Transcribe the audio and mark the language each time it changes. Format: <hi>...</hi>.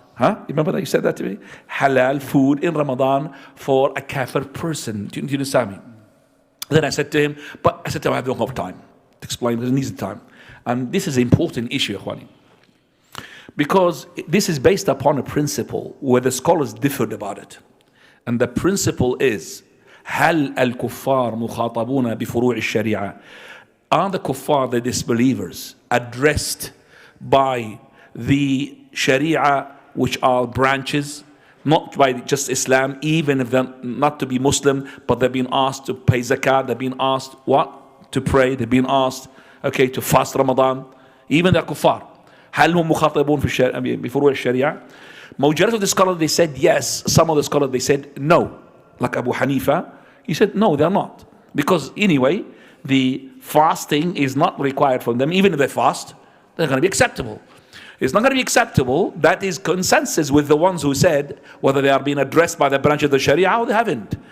<en>You remember that you said that to me? Halal food in Ramadan for a kafir person. Do you understand me? Then I said to him, I don't have time to explain because it needs time. And this is an important issue, Ikhwani, because this is based upon a principle where the scholars differed about it. And the principle is,</en> <ar>هل الكفار مخاطبون بفروع الشريعة?</ar> <en>Are the kuffar, the disbelievers, addressed by the sharia, which are branches, not by just Islam, even if they're not to be Muslim, but they've been asked to pay zakat, they've been asked what? To pray, they've been asked, okay, to fast Ramadan, even the kuffar.</en> <ar>هل هم مخاطبون بفروع الشريعة?</ar> <en>Majority of the scholars, they said yes. Some of the scholars, they said no. Like Abu Hanifa, he said no, they're not. Because anyway, the fasting is not required from them. Even if they fast, they're going to be acceptable. It's not going to be acceptable. That is consensus with the ones who said whether they are being addressed by the branch of the Sharia or they haven't.</en>